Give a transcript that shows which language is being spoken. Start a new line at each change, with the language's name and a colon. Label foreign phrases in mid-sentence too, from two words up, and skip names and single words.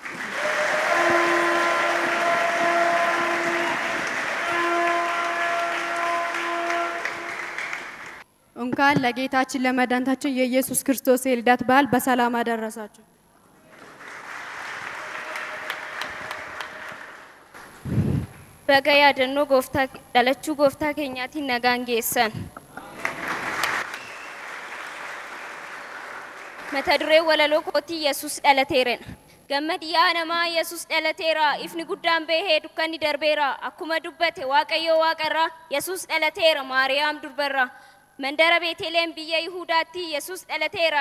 Amharic: እንኳን ለጌታችን ለመድኃኒታችን የኢየሱስ ክርስቶስ የልደት በዓል በሰላም አደረሳችሁ።
Oromo: baga dhalootaa Gooftaa dhalate Gooftaa keenyatti nagaan geessan mata duree walaloo kootii Yesuus dhalateera. Gammadi yaa namaa Yesuus dhalateera. Ifni guddaan bahee dukkanni darbeera. Akkuma dubbate Waaqayyo waaqarraa Yesuus dhalateera. Maariyaam durbarraa mandara Beetlehem biyya Yihuudaatti Yesuus dhalateera.